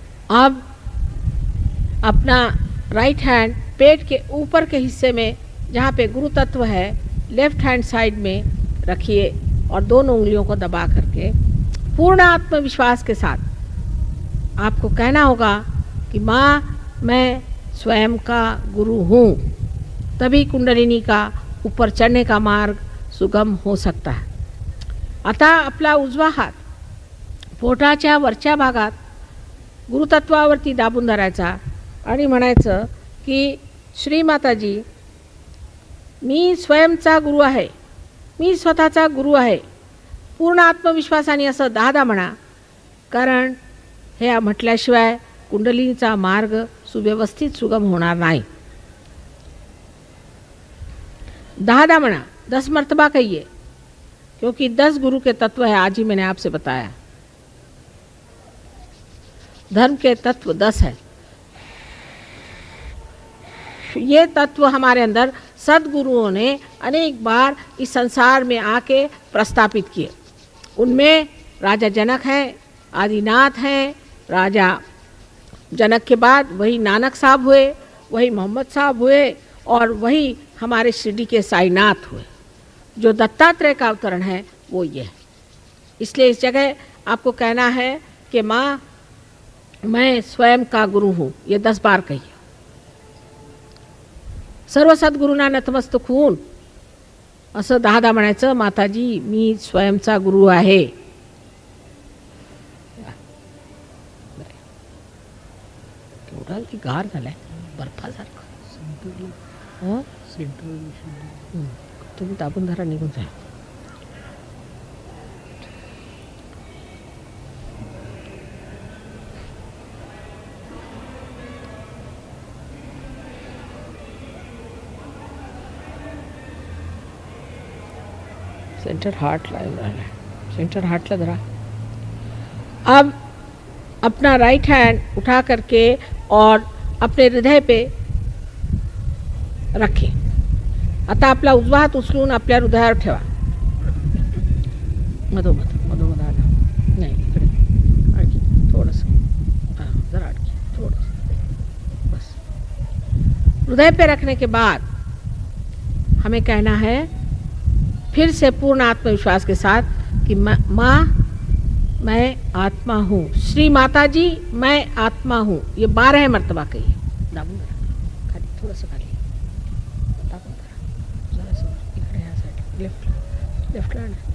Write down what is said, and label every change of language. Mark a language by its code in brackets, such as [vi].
[hi] अब अपना right hand पेट के ऊपर के हिस्से में जहाँ पे गुरु तत्व है लेफ्ट हैंड साइड में रखिए और दोनों उंगलियों को दबा करके पूर्ण आत्मविश्वास के साथ आपको कहना होगा कि माँ मैं स्वयं का गुरु हूँ, तभी कुंडलिनी का ऊपर चढ़ने का मार्ग सुगम हो सकता है। [mr] आता आपला उजवा हात पोटाच्या वरच्या भागात गुरुतत्वावरती दाबून धरायचा आणि म्हणायचं की श्रीमाताजी मी स्वयंचा गुरु आहे, मी स्वतःचा गुरु आहे, पूर्ण आत्मविश्वासाने असं 10दा म्हणा, कारण हे म्हटल्याशिवाय कुंडलिनीचा मार्ग सुव्यवस्थित सुगम होणार नाही। 10दा म्हणा, [hi] 10 मर्तबा कहिए, क्योंकि 10 गुरु के तत्व है, आज ही मैंने आपसे बताया। धर्म के तत्व 10 है। ये तत्व हमारे अंदर सद्गुरुओं ने अनेक बार इस संसार में आके प्रस्थापित किए। उनमें राजा जनक हैं, आदिनाथ हैं, राजा जनक के बाद वही नानक साहब हुए, वही मोहम्मद साहब हुए और वही हमारे शिरडी के साईनाथ हुए। जो दत्तात्रेय का अवतरण है वो ये है। इसलिए इस जगह आपको कहना है कि माँ मैं स्वयं का गुरु हूँ, ये 10 बार कहिए। [mr] सर्व सद्गुरूंना नतमस्तक होऊन असं 10दा म्हणायचं, माताजी मी स्वयंचा गुरु आहे। केवढा की गार झालाय बर्फासारखं। तुम्ही दाबून धरा, निघून जा। सेंटर हार्ट ला सेंटर हार्ट ला धरा। [hi] अब अपना राइट हैंड उठा करके और अपने हृदय पे रखें। [mr] आता आपला उजवा हात उचलून आपल्या हृदयावर ठेवा। मधोमध मधोमध आला नाही, इकडे आणखी थोडंसं, जरा आणखी थोडंसं, बस। [hi] हृदय पे रखने के बाद हमें कहना है फिर से पूर्ण आत्मविश्वास के साथ कि माँ मैं आत्मा हूँ, श्री माता जी मैं आत्मा हूँ। ये 12 मर्तबा कहिए। [mr] दाबून धरा, खाली थोडंसं खाली दाबून धरा, जरासं इकडे ह्या साईड, लेफ्ट लँड।